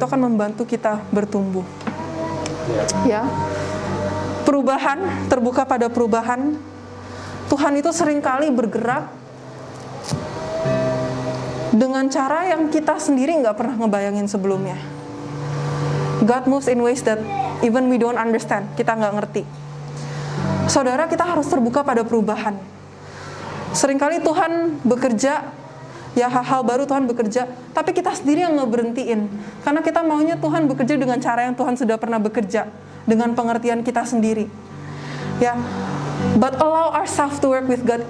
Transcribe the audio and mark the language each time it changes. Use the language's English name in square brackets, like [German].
[Indonesian] Itu akan membantu kita bertumbuh. Ya, perubahan, terbuka pada perubahan. Tuhan itu seringkali bergerak dengan cara yang kita sendiri nggak pernah ngebayangin sebelumnya. [English] God moves in ways that even we don't understand. [Indonesian] Kita nggak ngerti. Saudara, kita harus terbuka pada perubahan. Seringkali Tuhan bekerja, ya, hal-hal baru Tuhan bekerja, tapi kita sendiri yang ngeberhentiin. Karena kita maunya Tuhan bekerja dengan cara yang Tuhan sudah pernah bekerja, dengan pengertian kita sendiri. [English] Ya, but allow ourselves to work with God.